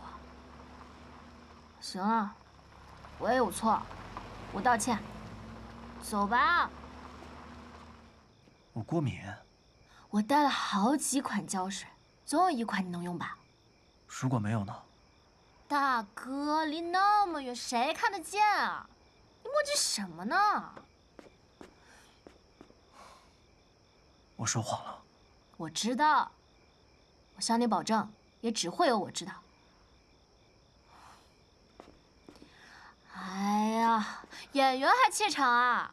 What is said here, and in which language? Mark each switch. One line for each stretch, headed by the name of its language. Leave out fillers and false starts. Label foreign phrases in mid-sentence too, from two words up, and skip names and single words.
Chinese: 行了，我也有错，我道歉。走吧。我过敏。我带了好几款胶水，总有一款你能用吧？如果没有呢？大哥，离那麼遠，誰看得見啊？你磨嘰什麼呢？我說謊了。我知道。我向你保證，也只會有我知道。哎呀，演員還怯場啊！